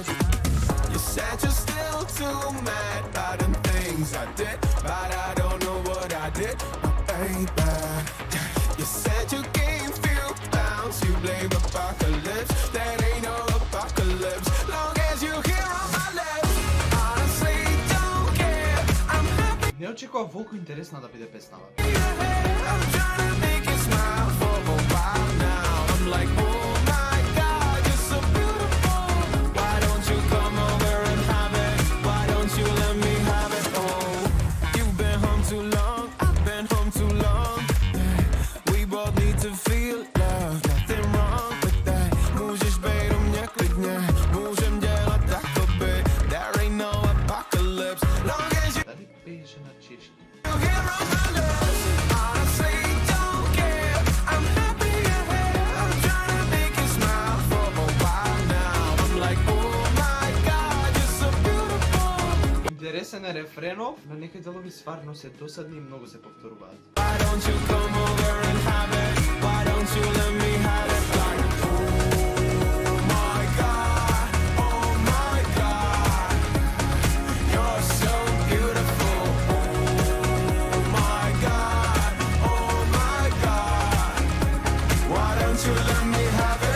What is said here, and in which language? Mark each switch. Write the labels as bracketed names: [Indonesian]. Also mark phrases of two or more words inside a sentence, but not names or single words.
[English] You said you're still too mad about the things I did, but I don't know what I did, baby. You said you gave few pounds, you blame apocalypse. That ain't no apocalypse, long as you hear on my lips. Honestly, don't care. I'm happy. [Macedonian] Не очекував волку интересна да биде песнава. [English] I'm trying to make you smile for a while now. I'm like, oh my God, you're so beautiful. Why don't you come over and have it? Why don't you let me have it? Oh, you've been home too long, I've been home too long. We both need to feel love, nothing wrong with that. [Czech] Můžeš bej do mnie klidně, můžem dělat takoby. [English] There ain't no apocalypse, long as you [Macedonian] Дали пееше на чешки? [English] hear on my lips. Honestly, don't care. I'm happy you're here. I'm trying to make you smile for a while now. I'm like, oh my God, you're so beautiful. [Macedonian] Интересен е рефренов, но некои делови стварно се досадни и многу се повторуваат. [English] Why don't you come over and have it? Why don't you let me have it? Like, oh my God, oh my God, you're so beautiful. Oh my God, oh my God, why don't you let me have it?